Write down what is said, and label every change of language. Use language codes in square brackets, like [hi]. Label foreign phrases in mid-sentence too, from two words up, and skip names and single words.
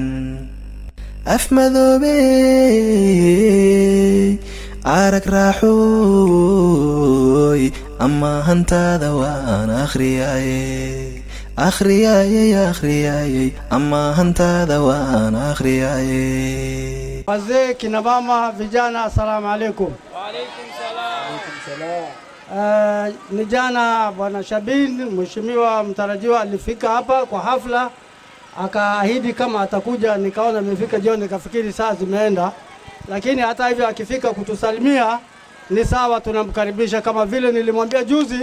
[so] afmadoobey arag raaxooy ama hantaada waan akhriyaaye akhriyaaye ama hantaada waan akhriyaaye. [sw] Wazee, kina mama, vijana, [ar] السلام عليكم. وعليكم السلام. [sw] Ni jana Bwana Shabin, mheshimiwa mtarajiwa, alifika hapa kwa hafla, akaahidi kama atakuja. Nikaona amefika jioni, nikafikiri saa zimeenda, lakini hata hivyo akifika kutusalimia ni sawa, tunamkaribisha kama vile nilimwambia juzi.